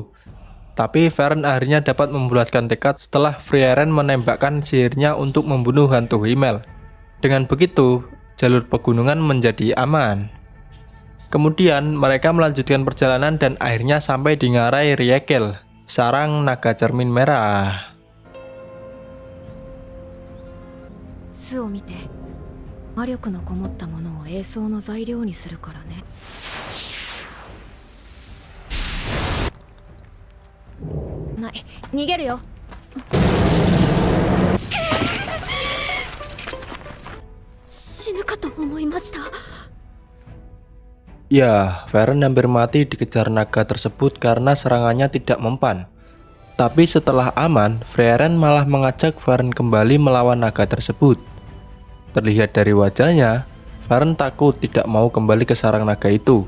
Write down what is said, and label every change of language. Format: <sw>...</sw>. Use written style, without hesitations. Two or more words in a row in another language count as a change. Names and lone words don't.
<id>Tapi Frieren akhirnya dapat membulatkan tekad setelah Frieren menembakkan sihirnya untuk membunuh hantu Himmel. Dengan begitu, jalur pegunungan menjadi aman. Kemudian mereka melanjutkan perjalanan dan akhirnya sampai di ngarai Riekel, sarang naga cermin merah.</id> <ja>巣を見て。魔力のこもったものを栄装の材料にするからね。ない、逃げるよ。死ぬかと思いました。</ja> <id>Ya, Frieren hampir mati dikejar naga tersebut karena serangannya tidak mempan. Tapi setelah aman, Frieren malah mengajak Frieren kembali melawan naga tersebut. Terlihat dari wajahnya, Frieren takut tidak mau kembali ke sarang naga itu.</id>